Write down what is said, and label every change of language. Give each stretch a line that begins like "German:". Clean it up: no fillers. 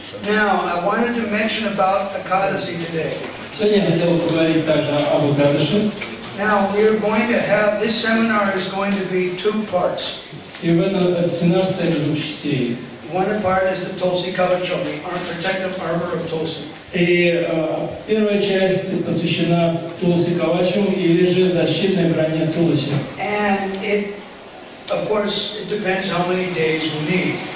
English: Now, I wanted to mention about Ekadasi today.
Russian: Сегодня я хотел поговорить также об Экадаши.
English: Now, we are going to have, this seminar is going to be 2 parts.
Russian: И в этот семинар состоит из 2 частей.
English: One part is the Tulsi Kavacham, the protective armor of Tulsi.
Russian: И первая часть посвящена Тулси Кавачу или же защитной броне Тулси.
English: And it, of course, it depends how many days we need.